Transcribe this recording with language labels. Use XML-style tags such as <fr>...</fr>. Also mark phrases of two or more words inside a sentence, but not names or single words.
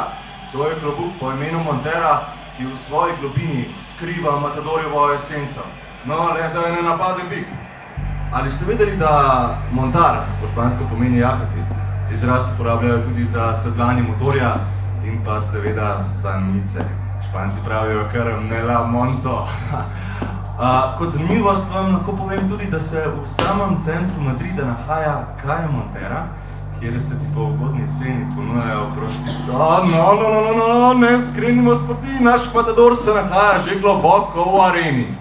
<sl>To je klobuk po imenu Montera, ki v svoji globini skriva matadorjevo esenco. No, le da je ne napade bik. Ali ste vedeli, da montar po špansko pomeni jahati? Izraz uporabljajo tudi za sedlanje motorja in pa seveda samice. Španci pravijo kar</sl> <es>me la monto.</es> <sl>Kot zanimivost vam lahko povem tudi, da se v samem centru Madrida nahaja Calle Montera, kjer se ti po ugodni ceni ponujajo ne skrenimo s poti, naš matador se nahaja že globoko v areni.</sl>